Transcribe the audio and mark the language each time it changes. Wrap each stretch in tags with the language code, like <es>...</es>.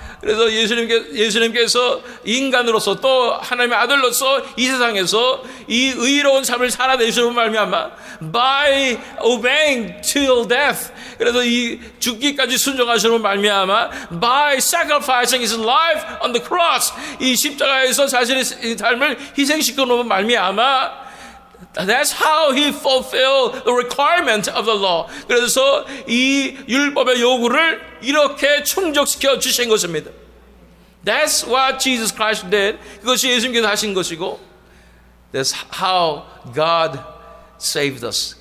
<ko>그래서 예수님께서 인간으로서 또 하나님의 아들로서 이 세상에서 이 의로운 삶을 살아내시는 말미암아</ko> <en>by obeying till death.</en> <ko>그래서 이 죽기까지 순종하시는 말미암아</ko> <en>by sacrificing his life on the cross.</en> <ko>이 십자가에서 자신의 삶을 희생시켜 놓은 말미암아</ko> <en>That's how he fulfilled the requirement of the law.</en> <ko>그래서 이 율법의 요구를 이렇게 충족시켜 주신 것입니다.</ko> <en>That's what Jesus Christ did.</en> <ko>그것이 예수님께서 하신 것이고</ko> <en>That's how God saved us.</en>